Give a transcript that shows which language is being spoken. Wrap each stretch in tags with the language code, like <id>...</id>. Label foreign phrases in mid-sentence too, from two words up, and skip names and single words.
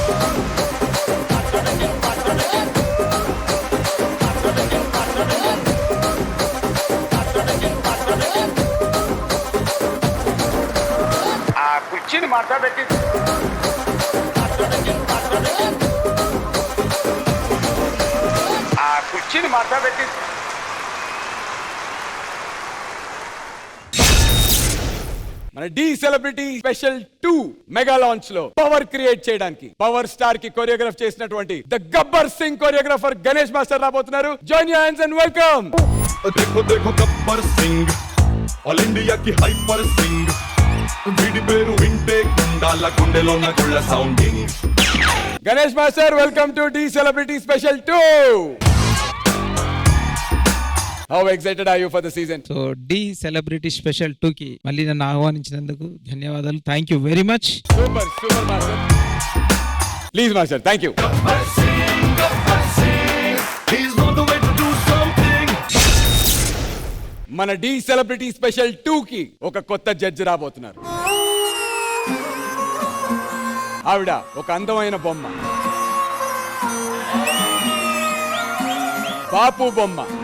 <te>కుర్చీని మార్చబెట్టి కుర్చీని మార్చబెట్టి మన డి సెలబ్రిటీ స్పెషల్ 2</te> <en>mega launch</en> <te>లో</te> <en>power create</en> <te>చేయడానికి పవర్ స్టార్ కి కొరియోగ్రాఫ్ చేసినటువంటి ద గబ్బర్ సింగ్ కొరియోగ్రాఫర్ గణేష్ మాస్టర్ రాబోతున్నారు.</te> <en>Join your hands and welcome.</en> <hi>देखो देखो गब्बर सिंह</hi> <en>all India</en> <hi>की हाइपर सिंग</hi> <te>వీడి పేరు వింటే గుండాల గుండెలో నా గుళ్ళ సౌండింగ్.</te> <en>Ganesh Master, welcome to D Celebrity Special 2. How excited are you for the season?</en> <te>సో డి సెలబ్రిటీ స్పెషల్ 2 కి మళ్ళీ నన్ను ఆహ్వానించినందుకు ధన్యవాదాలు.</te> <en>Thank you very much. Super super master. Please master, Thank you. He's on the way to do something.</en> <te>మన డి సెలబ్రిటీ స్పెషల్ 2 కి ఒక కొత్త జడ్జి రాబోతున్నారు. ఆవిడ ఒక అందమైన బొమ్మ, బాపు బొమ్మ.</te>